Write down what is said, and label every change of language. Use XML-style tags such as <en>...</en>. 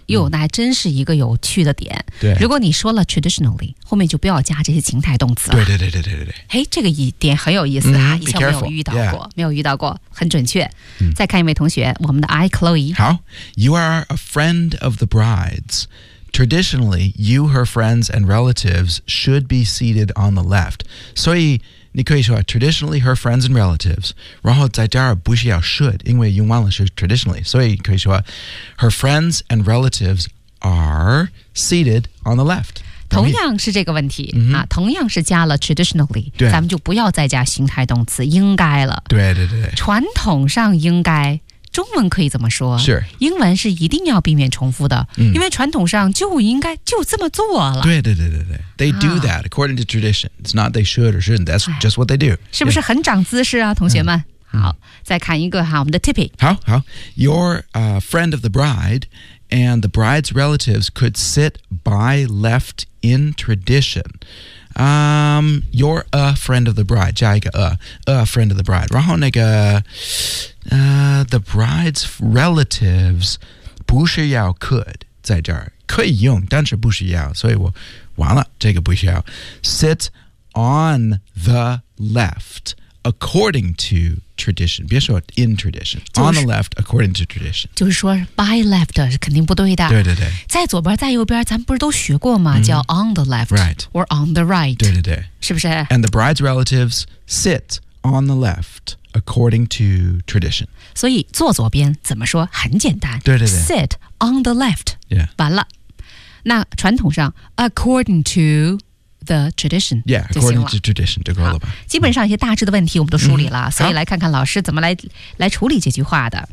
<zh>哟、嗯，那还真是一个有趣的点。对。如果你说了 traditionally, 后面就不要加这些情态动词了。对对对对对对对。嘿，这个一点很有意思啊、嗯、以前我没有遇到过、</zh> <en>yeah.</en> <zh>没有遇到过很准确、嗯。再看一位同学我们的 I, Chloe。好</zh> <en>,You are a friend of the bride's. Traditionally, you, her friends, and relatives should be seated on the left.</en> <zh>所以你可以说</zh> <en>traditionally, her friends and relatives.</en> <zh>然后在这儿不需要 should, 因为用完了是 traditionally. 所以可以说</zh> <en>her friends and relatives are seated on the left.</en> <zh>同样是这个问题、 mm-hmm. 啊、同样是加了 traditionally, 对咱们就不要再加形态动词应该了。对对对。传统上应该。中文可以怎么说是英文是一定要避免重复的、嗯、因为传统上就应该就这么做了</zh> <en>对对对对对 They do that according to tradition It's not they should or shouldn't That's just what they do</en> <zh>是不是很长姿势啊同学们、嗯、好再看一个哈我们的 Tippy</zh> <en>好好 You're a friend of the bride And the bride's relatives could sit by left in tradition You're a friend of the bride</en> <zh>加一个</zh> <en>a friend of the bride</en> <zh>然后那个</zh> <en>the bride's relatives</en> <zh>不需要 could 在这儿可以用但是不需要所以我完了这个不需要</zh> <en>sit on the left according to tradition</en> <zh>别说</zh> <en>in tradition、</en> <zh>就是、</zh> <en>on the left according to tradition</en> <zh>就是说</zh> <en>by left</en> <zh>是肯定不对的对对对在左边在右边咱们不是都学过吗、嗯、</zh> <en>叫 on the left right or on the right</en> <zh>对对对是不是</zh> <en>and the bride's relatives sit on the leftAccording to tradition.</en> <zh>所以坐左边怎么说很简单对对对</zh> <en>Sit on the left. Yeah.</en> <zh>完了。那传统上</zh> <en>according to the tradition. Yeah, according to tradition.</en> <zh>就够了吧。基本上一些大致的问题我们都梳理了、嗯、所以来看看老师怎么 来处理这句话的。</zh>